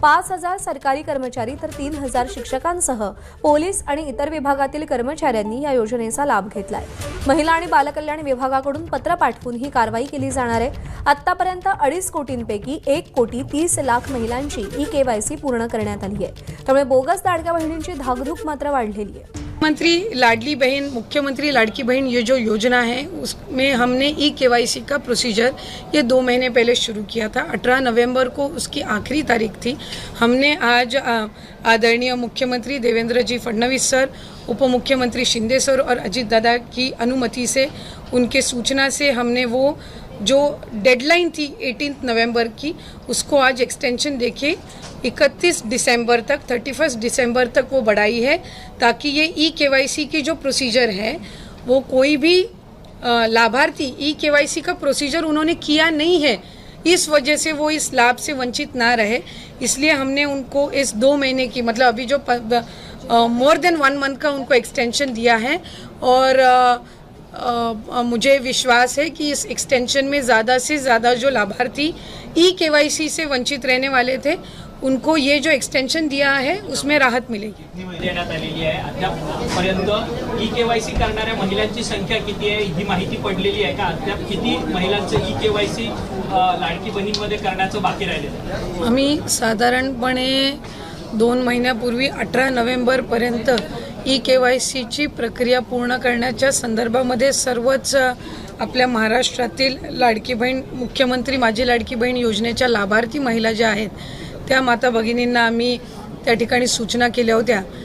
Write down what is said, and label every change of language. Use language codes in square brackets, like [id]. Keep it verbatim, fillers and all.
[mr] पाच हजार सरकारी कर्मचारी तर तीन हजार शिक्षकांसह पोलीस आणि इतर विभागातील कर्मचाऱ्यांनी या योजनेचा लाभ घेतलाय. महिला आणि बालकल्याण विभागाकडून पत्र पाठवून ही कारवाई केली जाणार आहे. आतापर्यंत अडीच कोटींपैकी एक कोटी तीस लाख महिलांची ई केवायसी पूर्ण करण्यात आली आहे. त्यामुळे बोगस लाडक्या बहिणींची धाकधूक मात्र वाढलेली आहे. [hi] मुख्यमंत्री लाडली बहन मुख्यमंत्री लाडकी बहन ये जो योजना है उसमें हमने ई केवाईसी का प्रोसीजर ये दो महीने पहले शुरू किया था. अठारह नवंबर को उसकी आखिरी तारीख थी. हमने आज आदरणीय मुख्यमंत्री देवेंद्र जी फडणवीस सर, उप मुख्यमंत्री शिंदे सर और अजीत दादा की अनुमति से, उनके सूचना से हमने वो जो डेडलाइन थी अठारह नवंबर की उसको आज एक्सटेंशन देके इकतीस दिसंबर तक इकतीस दिसंबर तक वो बढ़ाई है, ताकि ये ई केवाईसी की जो प्रोसीजर है वो कोई भी लाभार्थी ई केवाईसी का प्रोसीजर उन्होंने किया नहीं है इस वजह से वो इस लाभ से वंचित ना रहे. इसलिए हमने उनको इस दो महीने की मतलब अभी जो [en] more than one month [hi] का उनको एक्सटेंशन दिया है और uh, Uh, मुझे विश्वास है कि इस एक्सटेंशन में ज़्यादा से ज़्यादा जो लाभार्थी ई केवाईसी से वंचित रहने वाले थे उनको ये जो एक्सटेंशन दिया है उसमें राहत मिलेगी. [mr] देण्यात आलेली आहे. अद्यापपर्यंत ई केवायसी करणाऱ्या महिलांची संख्या किती आहे ही माहिती पडलेली आहे का? अद्याप किती महिलांचं ई केवायसी लाडकी बहिणीमध्ये करण्याचं बाकी राहिलेलं? आम्ही साधारणपणे दोन महिन्यापूर्वी अठरा नोव्हेंबरपर्यंत ई केवायसीची प्रक्रिया पूर्ण करण्याच्या संदर्भामध्ये सर्वच आपल्या महाराष्ट्रातील लाडकी बहीण मुख्यमंत्री माझी लाडकी बहीण योजनेच्या लाभार्थी महिला ज्या आहेत त्या माता भगिनींना आम्ही त्या ठिकाणी सूचना केल्या होत्या.